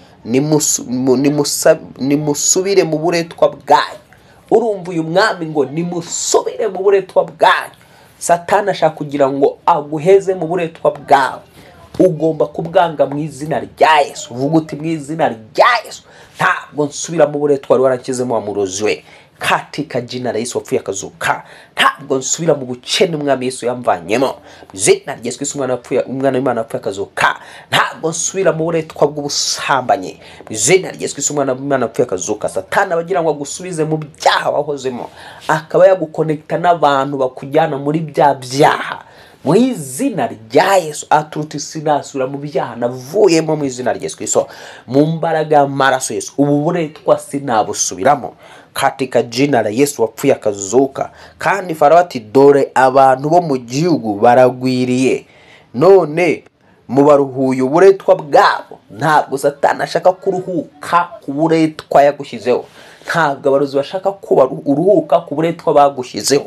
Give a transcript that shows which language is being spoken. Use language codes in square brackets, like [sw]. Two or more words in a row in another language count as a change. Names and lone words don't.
[rw] Nimusubire mu buretwa bwanyu. Urumva uyu mwami ngo nimusubire mu buretwa bwanyu. Satani ashaka kugira ngo aguheze mu buretwa bwawe. Ugomba kubwanga mu izina rya Yesu. Uvuga uti mu izina rya Yesu ntabwo nsubira mu buretwa wari warakizemo wa murozi we. [sw] Katika jina la Yesu [rw] wapfuye akazuka, ntabwo nsubira mu bukene umwami Yesu yamvanyemo. Mu izina rya Yesu Kristo umwana w'Imana wapfuye akazuka, ntabwo nsubira mu buretwa bw'ubusambanyi. Mu izina rya Yesu Kristo umwana w'Imana wapfuye akazuka. Satani abagira ngo agusubize mu byaha wahozemo, akaba yagukonekta n'abantu bakujyana muri bya byaha. Mu izina rya Yesu aturuti sinasura mu byaha navuyemo mu izina rya Yesu Kristo, mu mbaraga y'amaraso Yesu ubu buretwa sinabusubiramo [sw] katika jina la Yesu [rw] wapfuye akazuka. Kandi Farawo ati dore abantu bo mu gihugu baragwiriye, none mubaruhuye uburetwa bwabo. Ntabwo Satani ashaka kuruhuka ku buretwa yagushyizeho. Ntabwo abarozi bashaka ko uruhuka ku buretwa bagushyizeho.